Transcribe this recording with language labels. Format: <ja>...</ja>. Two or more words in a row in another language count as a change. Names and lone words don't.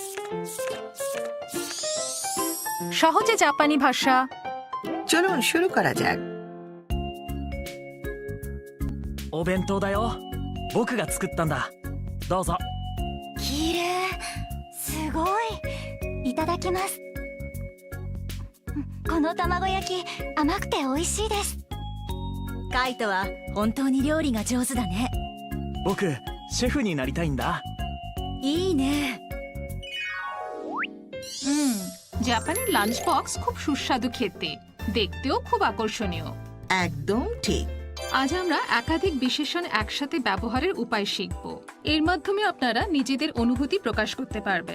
<bn>সহজে জাপানি ভাষা। চলুন শুরু করা যাক।</bn> <ja>お弁当だよ。僕が作ったんだ。どうぞ。綺麗。すごい。いただきます。この卵焼き甘くて美味しいです。カイトは本当に料理が上手だね。僕シェフになりたいんだ。いいね。</ja> <bn>জাপানের লাঞ্চ বক্স খুব সুস্বাদু খেতে, দেখতেও খুব আকর্ষণীয়। একদম ঠিক। আজ আমরা একাধিক বিশেষণ একসাথে ব্যবহারের উপায় শিখব। এর মাধ্যমে আপনারা নিজেদের অনুভূতি প্রকাশ করতে পারবেন।</bn>